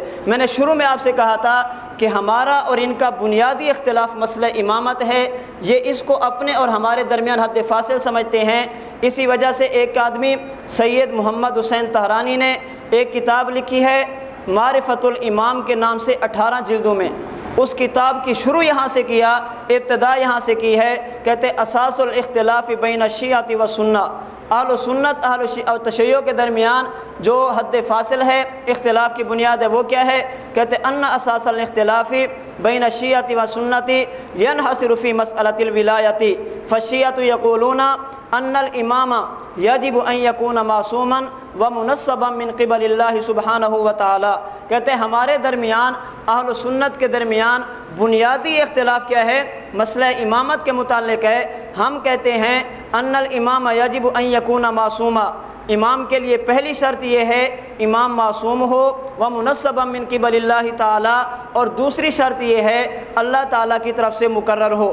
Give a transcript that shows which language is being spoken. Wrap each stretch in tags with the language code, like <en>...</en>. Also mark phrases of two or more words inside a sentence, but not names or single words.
<ur>میں نے شروع میں آپ سے کہا تھا کہ ہمارا اور ان کا بنیادی اختلاف مسئلہ امامت ہے، یہ اس کو اپنے اور ہمارے درمیان حد فاصل سمجھتے ہیں۔ اسی وجہ سے ایک آدمی سید محمد حسین طہرانی نے ایک کتاب لکھی ہے معرفت الامام کے نام سے 18 جلدوں میں۔ اس کتاب کی شروع یہاں سے کیا، ابتدا یہاں سے کی ہے، کہتے</ur> <ar>اساس الاختلاف بین الشیعہ و سنہ،</ar> <ur>اہل سنت اہل تشیع کے درمیان جو حد فاصل ہے، اختلاف کی بنیاد ہے، وہ کیا ہے؟</ur> <ar>کہتے ان اساس الاختلاف بین الشیعہ و سنت ینحصر فی مسئلۃ الولایۃ، فالشیعہ یقولون ان الامام یجب ان یکون معصوما ومنصبا من قبل اللہ سبحانہ وتعالی۔</ar> <ur>کہتے ہیں ہمارے درمیان، اہل سنت کے درمیان بنیادی اختلاف کیا ہے؟ مسئلہ امامت کے متعلق ہے۔ ہم کہتے ہیں</ur> <ar>ان الامام یجب ان یکون معصوما،</ar> <ur>امام کے لیے پہلی شرط یہ ہے امام معصوم ہو،</ur> <ar>ومنصبا من قبل اللہ تعالی،</ar> <ur>اور دوسری شرط یہ ہے اللہ تعالیٰ کی طرف سے مقرر ہو۔</ur>